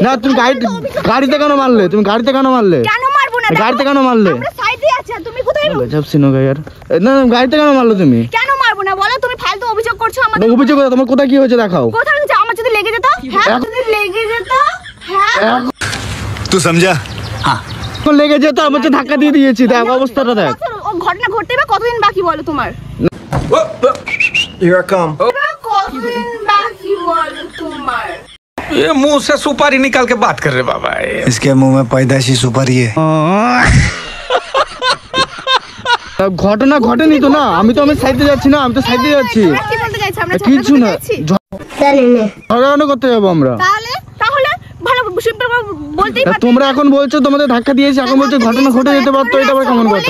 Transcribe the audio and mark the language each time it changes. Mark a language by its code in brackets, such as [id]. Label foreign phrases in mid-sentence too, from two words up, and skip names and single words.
[bn] না তুমি গাড়িতে কেন মারলে, তুমি গাড়িতে কেন মারলে, কেন মারবো না? গাড়িতে কেন মারলে? আমরা সাইডে আছি, আর তুমি কোথায়? গজব সিনো গা यार। না গাড়িতে কেন মারলে তুমি? কেন মারবো না বলো? তুমি ফালতু অভিযোগ করছো আমাদের। অভিযোগ করো, তোমার কোথায় কি হয়েছে দেখাও। কোথায় হয়েছে? আমার যদি লেগে যেত, হ্যাঁ যদি লেগে যেত, হ্যাঁ [hi] तू समझा? [bn] এখন লেগে যেত, আমার যে ধাক্কা দিয়ে দিয়েছি, দেখ অবস্থাটা দেখ। ও ঘটনা ঘটতে বা কতদিন বাকি বলো তোমার? [en] Here I come. [bn] কতদিন বাকি বলো তোমার? [hi] ये मुंह से सुपारी निकाल के बात कर रहे बाबा। इसके मुंह में पैदाइशी सुपारी है। [bn] ঘটনা ঘটেনি তো না, আমি তো সাইডে যাচ্ছি না, আমি তো সাইডে যাচ্ছি। তোমরা কি বলতে চাইছো? আমরা কিছু না, ঝগড়া ঝগড়া করতে যাবো আমরা। তাহলে তাহলে ভালো সিম্পল বলতেই তা পারো। তোমরা এখন বলছো তোমাদের ধাক্কা দিয়েছি, এখন বলছো ঘটনা ঘটে যেতে পারতো, এটা আবার কেমন কথা?